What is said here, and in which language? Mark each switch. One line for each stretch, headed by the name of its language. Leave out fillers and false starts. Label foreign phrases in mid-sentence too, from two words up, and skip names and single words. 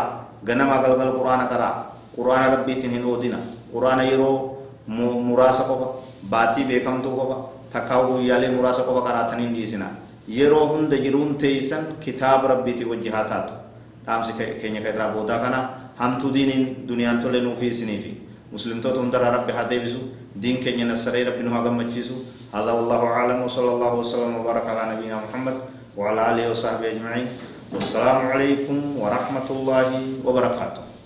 Oromo: ganama galgal quraana qaraa quraana rabbiitiin hin oodina quraana yeroo muraasa qofa baatii beekamtuu qofa takkaa guyyaalee muraasa qofa qaraatanii dhiisina yeroo hunda jiruun teeysan kitaaba rabbiitii wajji haa taatu dhaamsi keenya ka irraa boodaa kana hamtuu diiniin duniyaan tolle nuufi isiniifi muslimtoota hundarraa rabbi haa deebisu diin keenya nassaree rabbi nu haa gammachiisu
Arabic: هذا والله أعلم وصلى الله وسلم وبارك على نبينا محمد وعلى آله وصحبه أجمعين والسلام عليكم ورحمة الله وبركاته.